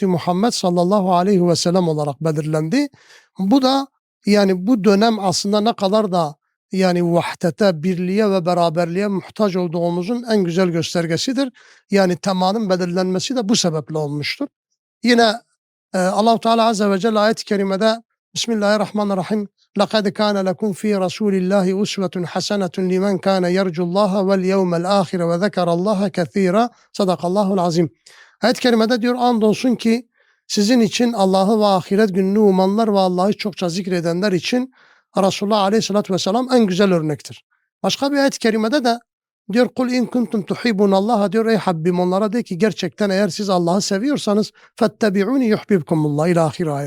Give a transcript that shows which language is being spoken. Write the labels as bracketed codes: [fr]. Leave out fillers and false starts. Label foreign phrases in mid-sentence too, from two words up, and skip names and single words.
[tr] Muhammed [ar] صلى الله عليه وسلم [tr] olarak belirlendi. Bu da yani bu dönem aslında ne kadar da yani vahdete, birliğe ve beraberliğe muhtaç olduğumuzun en güzel göstergesidir. Yani temanın belirlenmesi de bu sebeple olmuştur. Yine Allah-u Teala Azze ve Celle ayet-i kerimede [ar] Bismillahirrahmanirrahim لَقَدْ كَانَ لَكُمْ ف۪ي رَسُولِ اللّٰهِ اُسْوَةٌ حَسَنَةٌ لِمَنْ كَانَ يَرْجُ اللّٰهَ وَالْيَوْمَ الْآخِرَ وَذَكَرَ اللّٰهَ كَثِيرًا صدق الله العظيم. [tr] Ayet-i kerimede diyor andolsun ki sizin için Allah'ı ve ahiret gününü umanlar ve Allah'ı çokça zikredenler için Resulullah [ar] عليه الصلاة والسلام [tr] en güzel örnektir. Başka bir ayet-i kerimede de diyor [ar] قل إن كنتم تحبون الله [tr] diyor ey Habbim onlara de ki gerçekten eğer siz Allah'ı seviyorsanız [ar] فاتبعوني يحببكم الله إلى آخر الآية.